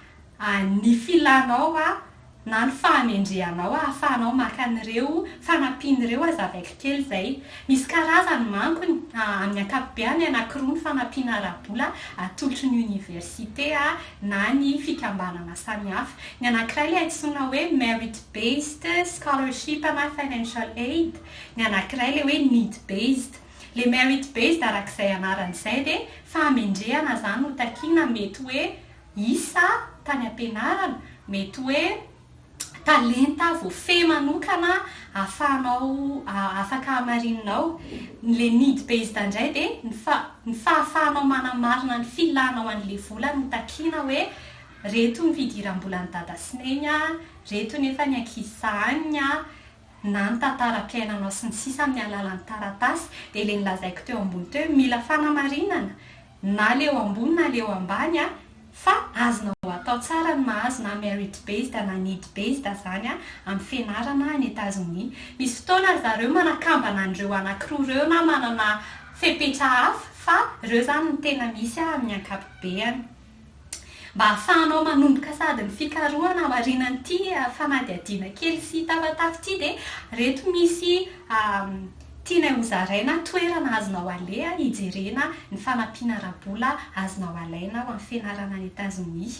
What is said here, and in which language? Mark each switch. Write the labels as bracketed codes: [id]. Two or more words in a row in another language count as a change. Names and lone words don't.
[mg] ny filanao na ny fahamendrehanao ahafahanao maka an'ireo fanampian'ireo azavaiko kely izay misy karazany mankony amin'ny ankapobeny anankiroa ny fanampiana ara-bola atolotry ny université na ny fikambanana samihafa ny anankiray ilay antsoina hoe [en] merit based scholarship [mg] na [en] financial aid [mg] ny anankiray ilay hoe [en] need based. [mg] Le [en] merit based [mg] arak'izay anaran'izay dia fahamendrehana zany ho takiana mety hoe isa tany ampianarana mety hoe talenta voafehy manokana ahafahanao afaka hamarinanao. Le [en] need based [mg] indray dia ny fahafahanao manamarina ny filanao an'ilay vola no takiana hoe reto ny fidiram-bola ny dada sy neny reto nefa ny ankizy sahaniny na ny tantaram-piainanao sy ny sisa amin'ny alalan'ny taratasy dia ilay nilazaiko teo ambony teo mila fanamarinana na leo ambony na leo ambany fa azonao atao tsara ny mahazo na [en] merit based [mg] na [en] need based [mg] zany amin'ny fianarana any États-Unis. Misy fotoana zareo manakambana an'ireo anankiroa ireo na manana fepetra hafa fa ireo zany ny tena misy amin'ny ankapobeny mba ahafahanao manomboka sady ny fikarohana marinan'ity fanadihadiana kely sy tafatafy ity dia reto misy tiana hozaraina toerana azonao alea hijerena ny fanampiana rabola azonao alaina ho amin'ny fianarana any Etazonia.